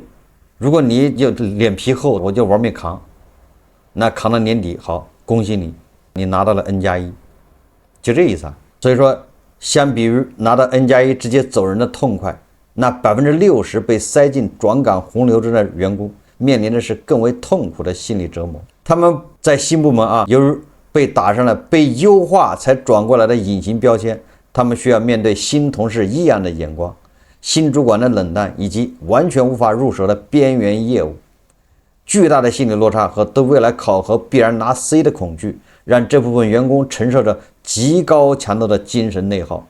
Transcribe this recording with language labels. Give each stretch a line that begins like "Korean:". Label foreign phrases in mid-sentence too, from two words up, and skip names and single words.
Chinese: 如果你有臉皮厚，我就玩命扛，那扛到年底，好，恭喜你，你拿到了 N+1，就這意思啊。所以說，相比於拿到 N+1 直接走人的痛快，那60%被塞進轉崗洪流中的員工面臨的是更為痛苦的心理折磨。他們在新部門啊，由於被打上了被優化才轉過來的隱形標籤，他們需要面對新同事異樣的眼光、新主管的冷淡以及完全無法入手的邊緣業務。巨大的心理落差和對未來考核必然拿 C 的恐懼，讓這部分員工承受着極高強度的精神內耗。